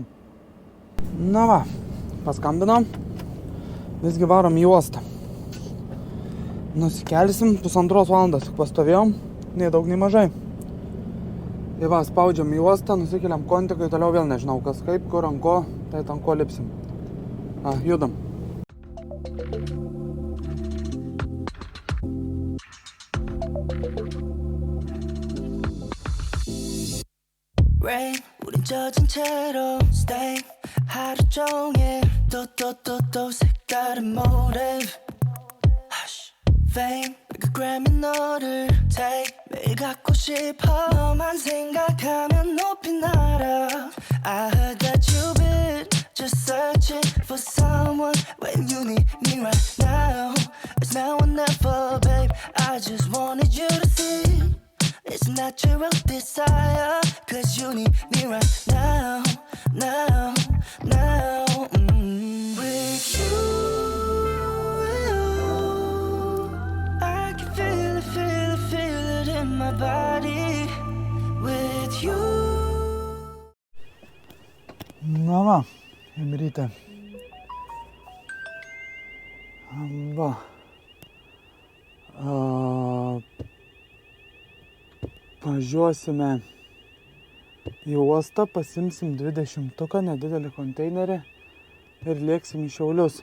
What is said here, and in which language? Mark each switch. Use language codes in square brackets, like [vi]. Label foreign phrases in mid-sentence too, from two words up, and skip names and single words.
[lt] Na va, paskambinom. Visgi varom į uostą. Nusikelsim, 1,5 valandos tik pastovėjom, nei daug, nei mažai. Tai va, spaudžiam į uostą, nusikeliam kontikai, toliau vėl nežinau kas kaip, kur ant ko, tai ant ko lipsim. Judam. [ko] Rain, 우린 젖은 채로 stay 하루 종일 또 색다른 motive [en] Hush, fame, [ko] 그 Grammy 너를 take 매일 갖고 싶어 너만 생각하면 높이 날아 [en] I heard that you've been just searching for someone when you need me right now It's now or never, babe I just wanted you to see It's a natural desire Cause you need me right now With you I can feel it in my body With you [lt] Na va, Emrytė. Va. Važiuosime į uostą, pasimsim 20-tuką, nedidelį konteinerį ir lėksim į Šiaulius.